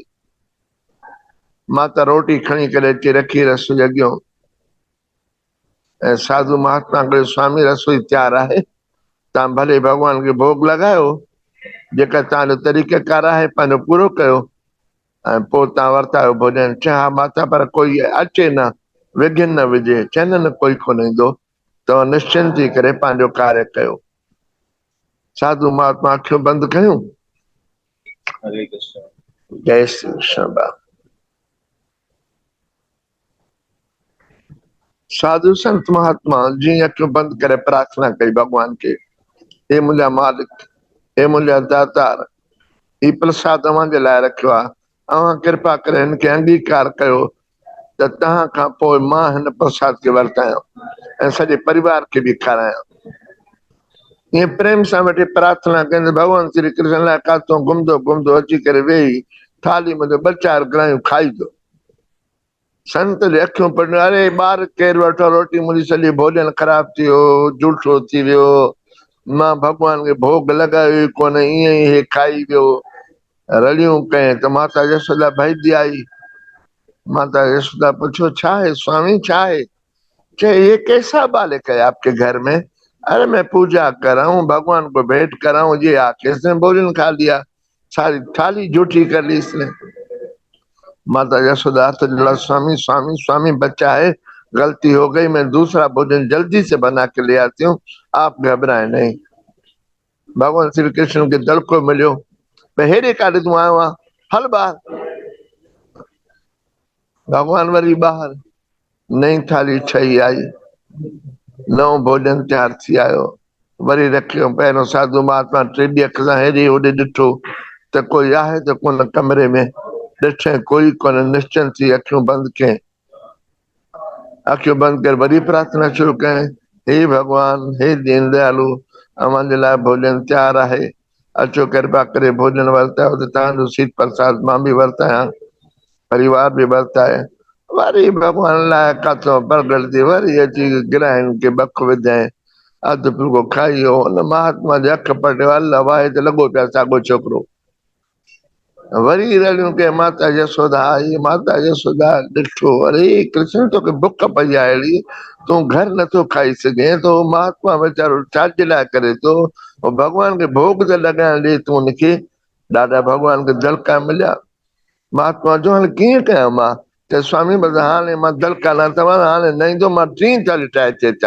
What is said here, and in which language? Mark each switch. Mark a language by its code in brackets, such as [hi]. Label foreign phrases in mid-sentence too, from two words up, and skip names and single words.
[sd] माता रोटी खणी करे अची रखी रसोई जे अॻियां ऐं साधु महात्मा खे स्वामी रसोई तयारु आहे, तव्हां भले भगवान खे भोग लॻायो, जेका तव्हांजो तरीक़ेकार आहे पंहिंजो पूरो कयो ऐं पोइ तव्हां वरितायो भोजन। चए हा माता, पर कोई अचे न, विघ्न न विझे। चवनि न कोई कोन ईंदो, तव्हां निश्चिंत थी करे पंहिंजो कार्य कयो। साधु महात्मा अखियूं बंदि कयूं। हरे कृष्ण, जय श्री कृष्ण। साधु संत महात्मा जीअं अखियूं बंदि करे प्रार्थना कई भगवान खे, हे मुंहिंजा मालिक, हे मुंहिंजा दातार, ही प्रसाद तव्हांजे लाइ रखियो आहे, तव्हां कृपा करे हिनखे अंगीकार कयो त तव्हां खां पोइ मां हिन प्रसाद खे वरतायां ऐं सॼे परिवार खे बि खारायां। ईअं प्रेम सां वेठी प्रार्थना कनि, भगवान श्री कृष्ण लाइ काथों घुमंदो घुमंदो अची करे वेही थाली में 2-4 ग्राहियूं खाई दो। संत जे अखियूं पढ़ियूं, अरे ॿार केरु वठो रोटी, मुंहिंजी सॼी भोजन ख़राब थी वियो, जूठो थी वियो, मां भगवान खे भोग लॻायो ई कोन, ईअं ई हे खाई वियो। रड़ियूं कयईं त माता यशोदा भॼदी आई। माता यशोदा पुछियो छा आहे स्वामी, छा आहे? [hi] ये कैसा बालक है आपके घर में? अरे मैं पूजा कर रहा हूँ, भगवान को भेंट कर रहा हूँ। ये आके इसने भोजन खा लिया, सारी थाली जूठी कर ली इसने। माता यशोदा तो जला, स्वामी स्वामी स्वामी, बच्चा है, गलती हो गई, मैं दूसरा भोजन जल्दी से बना के ले आती हूँ, आप घबराए नहीं। [sd] भगवान श्री कृष्ण के दल को मिलो, हेरे काटे तू आयो आ, हल बाहर। भगवान वरी बाहर, नई थाली ठही आई, नओ भोजन तैयार थी आयो, वरी रखियो। पहिरियों साधु महात्मा टेडी अख सां हेॾे होॾे ॾिठो त कोई आहे त कोन कमरे में, ॾिठे कोई कोन, निश्चल थी अखियूं बंदि कयईं। अखियूं बंदि करे वरी प्रार्थना शुरू कयईं, हे भगवान, हे दीन दयालु, अव्हांजे लाइ भोजन तैयार आहे, अचो कृपा करे भोजन वरतायो त तव्हांजो सीत प्रसाद मां बि वरतायां, परिवार बि वरताए। वरी भगवान लाइ काथो प्रगट थी, वरी अची गिराहनि खे बख विधाईं, अधु फुल्को खाई वियो। उन महात्मा जे अख पटियो, अल्लाह वाहे त लॻो पिया साॻो छोकिरो। वरी रड़ियूं के माता यशोदा आई, माता यशोदा ॾिठो, अरे कृष्ण तोखे बुख पई आहे अहिड़ी, तूं घर नथो खाई सघे, तो महात्मा वीचारो छाजे लाइ करे थो, भगवान खे भोग त लॻाइण ॾे तूं उनखे। ॾाढा भगवान खे दलका मिलिया। महात्मा जो हाणे कीअं कयां मां? त स्वामी बसि हाणे मां दलका न तव्हां हाणे न ईंदो, मां टीं थाली ठाहे थी अचां।